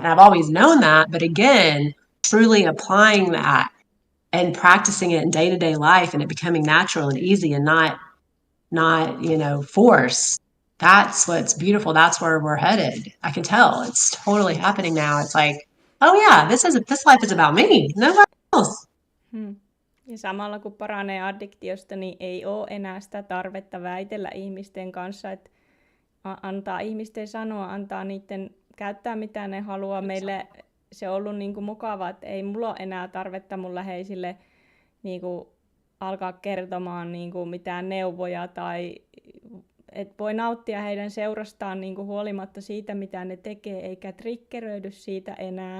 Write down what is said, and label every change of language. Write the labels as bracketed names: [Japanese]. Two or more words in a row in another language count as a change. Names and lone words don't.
[English] And I've always known that. But again, truly applying that and practicing it in day-to-day life and it becoming natural and easy and not force. That's what's beautiful. That's where we're headed. I can tell it's totally happening now. It's like, oh yeah, this life is about me, nobody else. [Finnish] Ja samalla kun paranee addiktiosta, niin ei ole enää sitä tarvetta väitellä ihmisten kanssa, että antaa ihmisten sanoa, antaa niiden käyttää mitä ne haluaa. Meille se on ollut niin kuin mukavaa, että ei mulla ole enää tarvetta mun läheisille niin kuin alkaa kertomaan niin kuin mitään neuvoja tai että voi nauttia heidän seurastaan niin kuin huolimatta siitä, mitä ne tekee, eikä triggeröidy siitä enää.